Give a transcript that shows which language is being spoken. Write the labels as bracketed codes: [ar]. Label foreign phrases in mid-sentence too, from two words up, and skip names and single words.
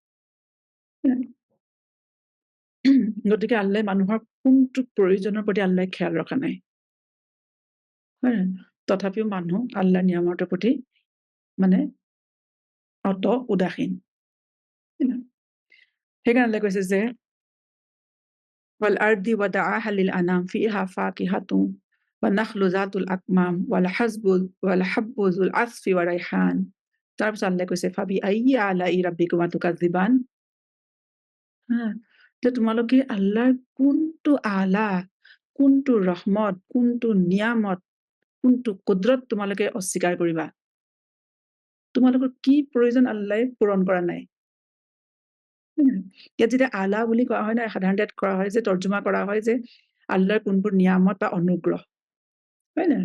[as] গতিকে আল্লাই মানুহৰ কোনটো প্ৰয়োজনৰ প্ৰতি আল্লাই খেয়াল ৰখা নাই, হয় নহয়? তথাপিও মানুহ আল্লাহ নিয়ামতৰ প্ৰতি মানে অত উদাসীন। সেইকাৰণে আল্লাই কৈছে যে [ar] والأرض وضعها للأنام فيها فاكهة والنخل ذات الأكمام والحب ذو العصف والريحان. [as] তাৰপিছত আল্লাহ কৈছে [ar] فبأي آلاء ربكما تكذبان, [as] যে তোমালোকে আল্লাহৰ কোনটো আলা, কোনটো ৰহমত, কোনটো নিয়ামত, কোনটো কুদৰত তোমালোকে অস্বীকাৰ কৰিবা? তোমালোকৰ কি প্ৰয়োজন আল্লাই পূৰণ কৰা নাই? ইয়াত যেতিয়া আলা বুলি কোৱা হয় না, সাধাৰণতে কৰা হয় যে তৰ্জমা কৰা হয় যে আল্লাহৰ কোনবোৰ নিয়ামত বা অনুগ্ৰহ, হয় না?